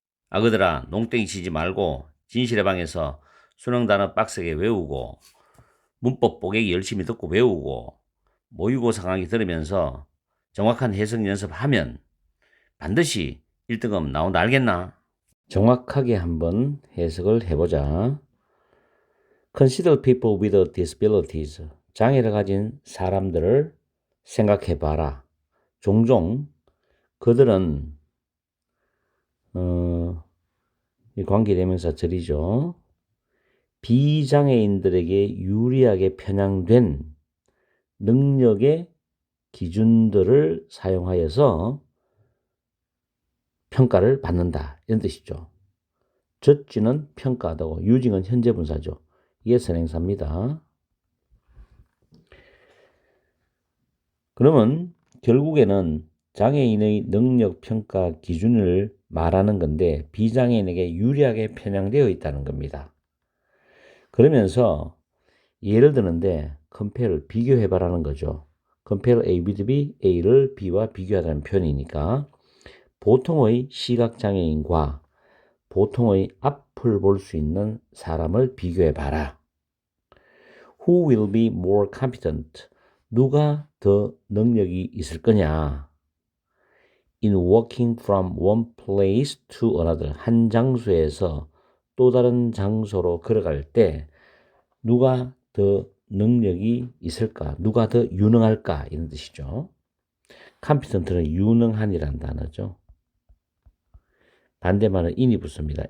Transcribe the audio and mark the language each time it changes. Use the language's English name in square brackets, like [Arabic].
[Korean] 아그들아, 농땡이 치지 말고 진실의 방에서 수능 단어 빡세게 외우고 문법 보객이 열심히 듣고 외우고 모의고사 강의 들으면서 정확한 해석 연습하면 반드시 1등급 나온다, 알겠나? 정확하게 한번 해석을 해보자. [English] Consider people with disabilities. [Korean] 장애를 가진 사람들을 생각해봐라. 종종 그들은 이 관계대명사 절이죠. 비장애인들에게 유리하게 편향된 능력의 기준들을 사용하여서 평가를 받는다, 이런 뜻이죠. judge는 평가하다고, using은 현재 분사죠. 이게 선행사입니다. 그러면 결국에는 장애인의 능력 평가 기준을 말하는 건데 비장애인에게 유리하게 편향되어 있다는 겁니다. 그러면서 예를 드는데 compare를 비교해봐라는 거죠. compare A with B, A를 B와 비교하다는 표현이니까 보통의 시각장애인과 보통의 앞을 볼 수 있는 사람을 비교해봐라. [English] Who will be more competent? [Korean] 누가 더 능력이 있을 거냐? [English] In walking from one place to another. [Korean] 한 장소에서 또 다른 장소로 걸어갈 때 누가 더 능력이 있을까? 누가 더 유능할까? 이런 뜻이죠. competent는 유능한이란 단어죠. 반대말은 in이 붙습니다.